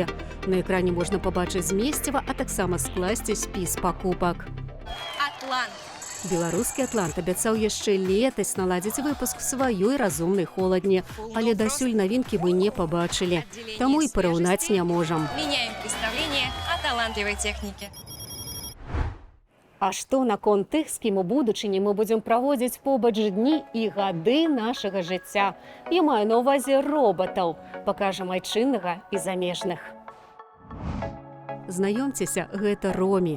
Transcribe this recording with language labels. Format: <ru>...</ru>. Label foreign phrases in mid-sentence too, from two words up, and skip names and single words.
<be>На экране можна пабачыць змесціва, а таксама скласці спіс пакупак. Атлант. Беларускі Атлант абяцаў яшчэ летась наладзіць выпуск сваёй разумнай холадні, але дасюль навінкі мы не пабачылі, таму і параўнаць не можам.</be> <ru>Меняем представление о талантливой технике.</ru> <be>А што наконт тых, з кім у будучыні мы будзем праводзіць побач дні і гады нашага жыцця? Я маю на ўвазе роботаў. Пакажам айчыннага і замежных. Знаёмцеся, гэта Ромі.</be>